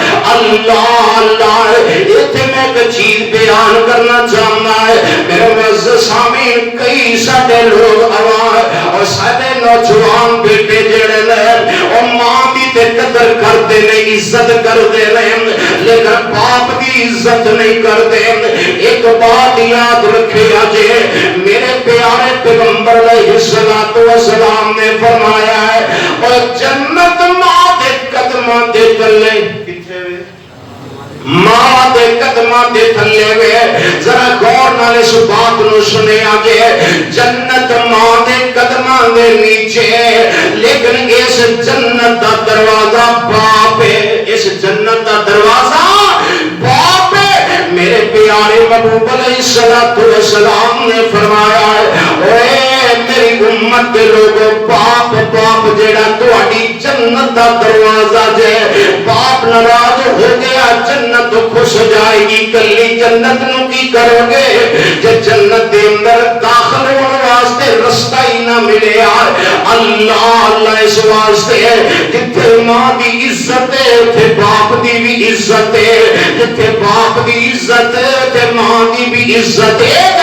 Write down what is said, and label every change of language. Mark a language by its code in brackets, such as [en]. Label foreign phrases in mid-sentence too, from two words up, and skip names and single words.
[pa] اللہ اللہ ایتھے میں ایک چیز بیان کرنا چاہنا ہے میرے معزز سامعین، کئی سارے لوگ عوام اور سارے نوجوان بیٹے جڑے نے او ماں دی تے قدر کرتے نے، عزت کرتے نے، لیکن باپ دی عزت نہیں کرتے۔ ایک بات یاد رکھے جے، میرے پیارے پیغمبر [ar] علیہ الصلوۃ والسلام [pa] نے فرمایا ہے اور جنت ماں دے قدماں دے تلے، کتھے وے؟ ماں دے قدماں دے تھلے وے۔ ذرا غور نال اس بات نو سنیا جے، جنت ماں دے قدماں دے نیچے، لیکن اس جنت دا دروازہ باپ ہے، اس جنت دا دروازہ باپ ہے۔ میرے پیارے محبوب [ar] علیہ الصلوۃ والسلام [pa] نے فرمایا ہے اے میری امت دے لوگوں، باپ باپ جیڑا تہاڈی جنت دا دروازہ جے، باپ ناراض ہو گیا جنت خوش جائے گی، کلی جنت نو کی کرو گے جے جنت دے اندر داخل ہونے واسطے رستہ ہی نہ ملے یار۔ اللہ اللہ اس واسطے جتھے ماں دی عزت ہے تے باپ دی بھی عزت ہے، جتھے باپ دی عزت ہے تے ماں دی بھی عزت ہے۔